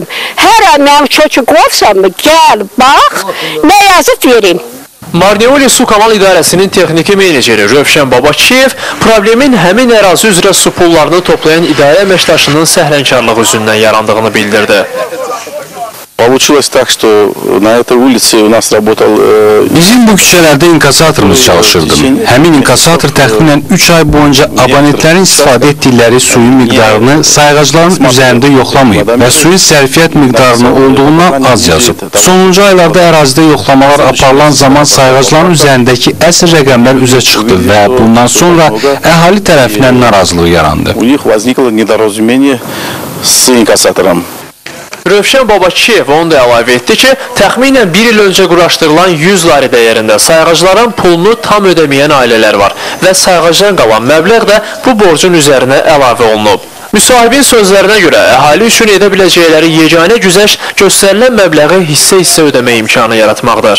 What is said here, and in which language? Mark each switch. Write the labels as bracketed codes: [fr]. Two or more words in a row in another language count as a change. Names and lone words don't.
[az] Hər ay mənim Çöçikovsamı, gəl, bax, nə yazıb verin. Marneolu Su Kanal İdarəsinin texniki meneceri Rövşən Babakiyev problemin həmin ərazi üzrə su pullarını toplayan idarə əməkdaşının səhlənkarlığı üzündən yarandığını bildirdi. [ru] Получилось так, что на этой улице у нас работал... [az] Bizim bu küçələrdə inkassatorımız çalışırdı. Həmin inkassator təxminən 3 ay boyunca abonentlərin istifadə etdikləri suyun miqdarını sayğacların üzərində yoxlamayıb və suyun sərfiyyat miqdarını olduğundan az yazıb. Sonuncu aylarda ərazidə yoxlamalar aparılan zaman sayğacların üzərindəki əsl rəqəmlər üzə çıxdı və bundan sonra əhali tərəfindən narazılıq yarandı. [ru] У них возникло недоразумение с инкассатором. [az] Rövşən Babakiyev onu da əlavə etdi ki, təxminən bir il öncə quraşdırılan 100 lari dəyərində sayğacların pulunu tam ödəməyən ailələr var və sayğacdan qalan məbləğ də bu borcun üzərinə əlavə olunub. Müsahibin sözlərinə görə əhali üçün edə biləcəkləri yeganə güzəşt göstərilən məbləği hissə-hissə ödəmə imkanı yaratmaqdır.